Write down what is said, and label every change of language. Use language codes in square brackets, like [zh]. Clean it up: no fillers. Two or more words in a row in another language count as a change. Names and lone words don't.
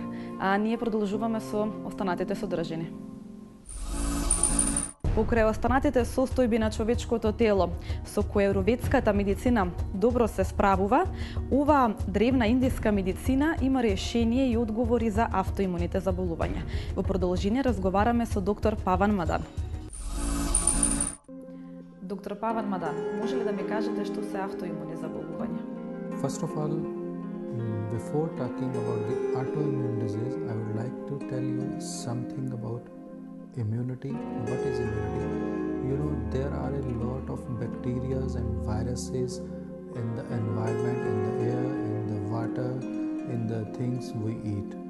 [mk] А ние продолжуваме со останатите содржини. Покрај останатите состојби на човечкото тело, со кои аюрведската медицина добро се справува, оваа древна индиска медицина има решение и одговори за автоимуните заболувања. Во продолжение разговараме со доктор Паван Мадан. Доктор Паван Мадан, може ли да ми кажете што се автоимуни заболувања? [en] First of all, before talking about the autoimmune disease, I would like to tell you something about immunity. What is immunity? You know, there are a lot of bacteria and viruses in the environment, in the air, in the water, in the things we eat.